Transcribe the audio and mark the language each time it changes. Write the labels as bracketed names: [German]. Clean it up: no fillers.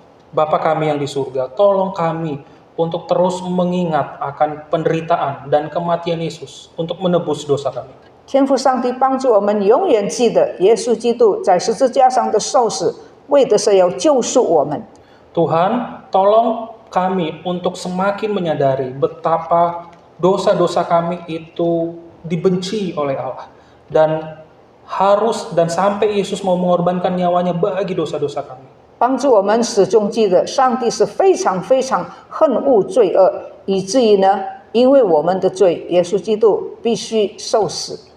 [Indonesian] Bapa kami yang di surga, tolong kami untuk terus mengingat akan penderitaan dan kematian Yesus untuk menebus dosa kami. [Chinese] 天父上帝帮助我们永远记得耶稣基督在十字架上的受死，为的是要救赎我们。 [Indonesian] Tuhan, tolong kami untuk semakin menyadari betapa dosa-dosa kami itu dibenci oleh Allah dan sampai Yesus mau mengorbankan nyawanya bagi dosa-dosa kami. [Chinese] 帮助我们始终记得，上帝是非常非常恨恶罪恶，以至于呢，因为我们的罪，耶稣基督必须受死。